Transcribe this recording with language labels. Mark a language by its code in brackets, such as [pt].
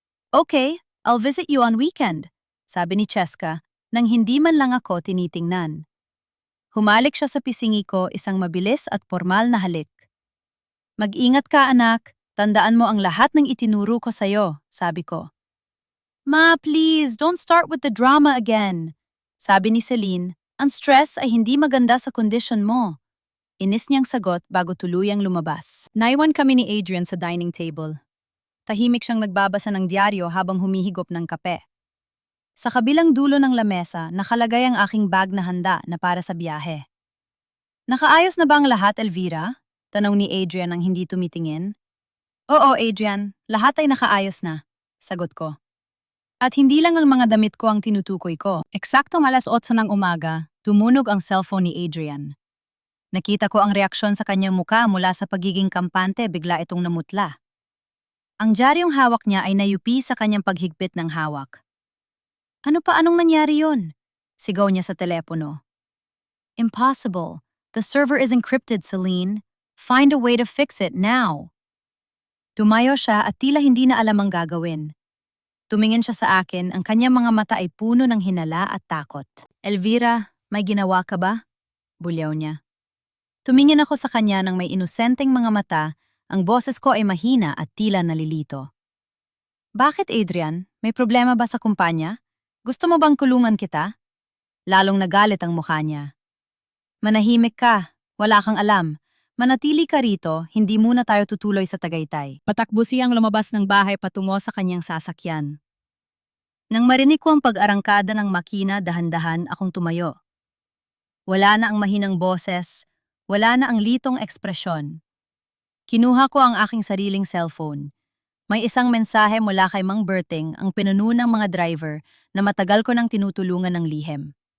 [en] Okay, I'll visit you on weekend, [tl] sabi ni Cheska nang hindi man lang ako tinitingnan. Humalik siya sa pisingi ko isang mabilis at formal na halik. Mag-ingat ka anak, tandaan mo ang lahat ng itinuro ko sa'yo, sabi ko. [en] Ma, please, don't start with the drama again. [tl] Sabi ni Celine, ang stress ay hindi maganda sa kondisyon mo. Inis niyang sagot bago tuluyang lumabas. Naiwan kami ni Adrian sa dining table. Tahimik siyang nagbabasa ng dyaryo habang humihigop ng kape. Sa kabilang dulo ng lamesa, nakalagay ang aking bag na handa na para sa biyahe. Nakaayos na ba ang lahat, Elvira? Tanong ni Adrian nang hindi tumitingin. Oo, Adrian, lahat ay nakaayos na, sagot ko. At hindi lang ang mga damit ko ang tinutukoy ko. Eksaktong 8:00 ng umaga, tumunog ang cellphone ni Adrian. Nakita ko ang reaksyon sa kanyang muka mula sa pagiging kampante bigla itong namutla. Ang dyaryong hawak niya ay nayupi sa kanyang paghigpit ng hawak. Anong nangyari yon? Sigaw niya sa telepono. Impossible. [en] The server is encrypted, Celine. Find a way to fix it now. [tl] Tumayo siya at tila hindi na alam ang gagawin. Tumingin siya sa akin, ang kanyang mga mata ay puno ng hinala at takot. Elvira, may ginawa ka ba? Bulyaw niya. Tumingin ako sa kanya ng may inosenteng mga mata, ang boses ko ay mahina at tila nalilito. Bakit, Adrian? May problema ba sa kumpanya? Gusto mo bang kulungan kita? Lalong nagalit ang mukha niya. Manahimik ka, wala kang alam. Manatili ka rito, hindi muna tayo tutuloy sa Tagaytay. Patakbo siyang lumabas ng bahay patungo sa kanyang sasakyan. Nang marinig ko ang pag-arangkada ng makina, dahan-dahan akong tumayo. Wala na ang mahinang boses, wala na ang litong ekspresyon. Kinuha ko ang aking sariling cellphone. May isang mensahe mula kay Mang Berting, ang pinuno ng mga driver na matagal ko nang tinutulungan ng lihim.